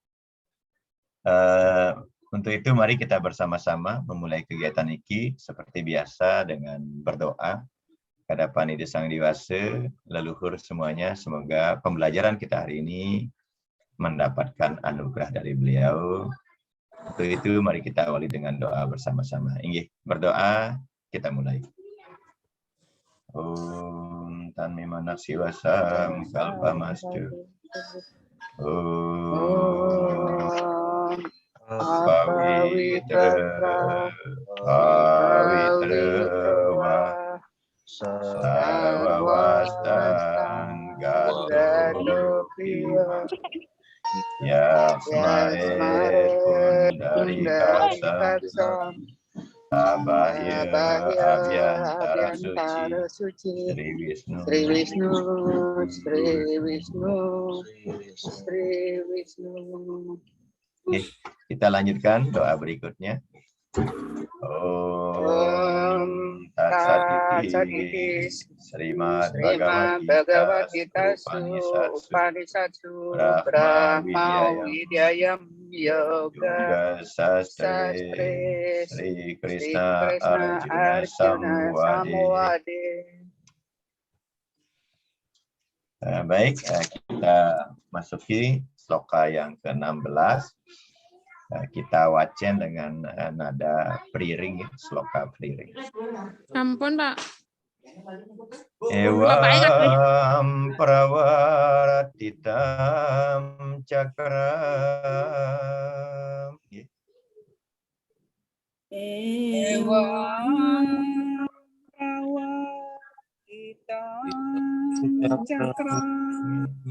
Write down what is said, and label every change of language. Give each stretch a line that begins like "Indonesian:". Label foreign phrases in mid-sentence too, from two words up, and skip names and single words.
Indonesian: Untuk itu mari kita bersama-sama memulai kegiatan ini seperti biasa dengan berdoa hadapan Ide Sang Widi Wasa, leluhur semuanya. Semoga pembelajaran kita hari ini mendapatkan anugerah dari beliau. Untuk itu mari kita awali dengan doa bersama-sama. Inggih, berdoa, kita mulai.
Sanskrit: Om Tanme Manak Siwasam Kalpamastu. Om Pawitra Sawawastan Gato Piwa Yasmare Pundarikasa Abahya Abhyantara Suci Sri Wisnu
Indonesian: Oke, kita lanjutkan doa berikutnya.
Sanskrit: Om Tatsaditis Srimad Bhagavad Gita Upanisatsu Brahma Widyayam Yoga Sastre Sri Krishna Arjuna Samwade.
Indonesian: Baik, kita masuki sloka yang ke-16. Kita wacen dengan nada priring, sloka priring. Ampun, Pak.
Sanskrit: Ewam prawaratitam cakram. Ewam prawaratitam cakram.